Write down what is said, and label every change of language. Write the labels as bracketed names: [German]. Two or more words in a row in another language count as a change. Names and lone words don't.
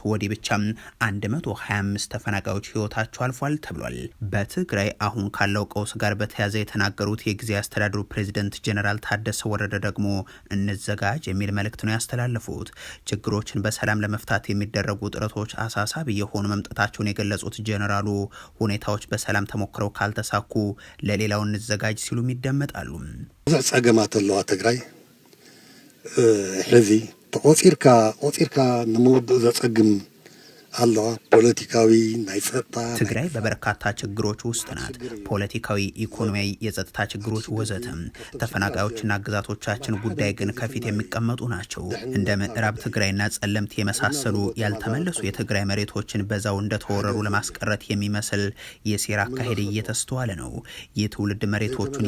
[Amharic] ወዲህ ብቻ 125 ተፈናቃዮች ህይወታቸው አልፏል ተብሏል። በትግራይ አሁን ካለው ቀውስ ጋር በተያያዘ የተናገሩት የጊዜ አስተዳደሩ ፕሬዝዳንት ጀነራል ጀነራል ታደሰ ወረደ ደግሞ እንዘጋጅ የሚል መልእክት ነው ያስተላለፉት። ችግሮችን በሰላም ለመፍታት የሚደረጉ ጥረቶች አሳሳቢ የሆኑ መምጣታቸውን የገለጹት ጀነራሉ ሁኔታዎች በሰላም ተሞክረው ካልተሳኩ ለሌላው እንዘጋጅ ሲሉም ይደመጣሉ። [Tigrinya] ጸገማት አለዋ ትግራይ ሕዚ ተቆፂርካ ንመወድእ ዘጸግም አለዋ ፖለቲካዊ ናይ ጸጥታ [Amharic] ትግራይ በበርካታ ችግሮች ውስጥ ናት። ፖለቲካዊ፣ ኢኮኖሚያዊ፣ የጸጥታ ችግሮች ወዘተ። ተፈናቃዮችና ግዛቶቻችን ጉዳይ ግን ከፊት የሚቀመጡ ናቸው። እንደ ምዕራብ ትግራይና ጸለምት የመሳሰሉ ያልተመለሱ የትግራይ መሬቶችን በዛው እንደተወረሩ ለማስቀረት የሚመስል የሴራ አካሄድ እየተስተዋለ ነው። የትውልድ መሬቶቹን